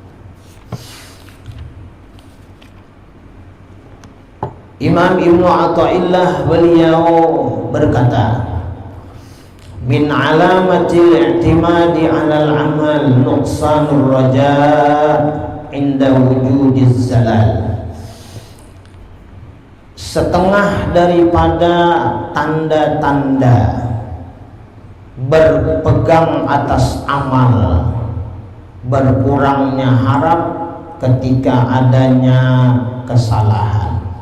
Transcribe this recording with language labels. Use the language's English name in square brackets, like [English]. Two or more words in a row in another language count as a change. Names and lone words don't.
[Malay] Imam Ibnu Athaillah beliau berkata, [Arabic] من علامات الاعتماد على العمل نقصان الرجاء عند وجود الزلل. [Malay] Setengah daripada tanda-tanda berpegang atas amal, berkurangnya harap ketika adanya kesalahan.